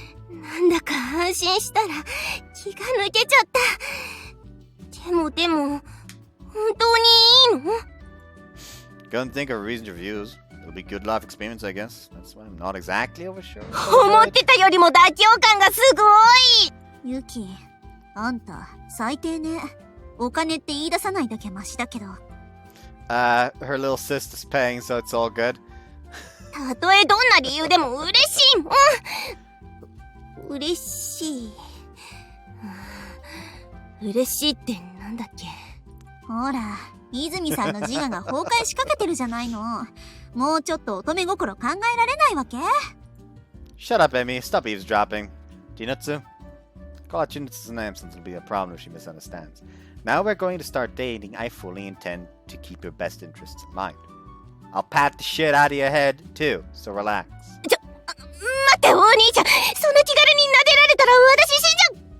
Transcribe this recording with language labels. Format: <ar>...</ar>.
<ja>なんだか安心したら気が抜けちゃった。でも本当にいいの？</ja> <en>Couldn't think of a reason to refuse. It'll be a good life experience, I guess. That's why I'm not exactly oversure.</en> <ja>思ってたよりも妥協感がすごい。ユキ、あんた最低ね。お金って言い出さないだけマシだけど。</ja> <en>Her little sister's paying, so it's all good.</en> <ja>たとえどんな理由でも嬉しいもん。嬉しい。嬉しいってなんだっけ？ほら、泉さんの自我が崩壊しかけてるじゃないの。もうちょっと乙女心考えられないわけ？</ja> <en>Shut up, Emmy. Stop eavesdropping. Chinatsu? Call out Chinatsu's name since it'll be a problem if she misunderstands. Now we're going to start dating. I fully intend to keep your best interests in mind. I'll pat the shit out of your head, too, so relax.</en> <ja>待ってお兄ちゃん、そんな気軽に撫でられたら私死んじゃう。</ja>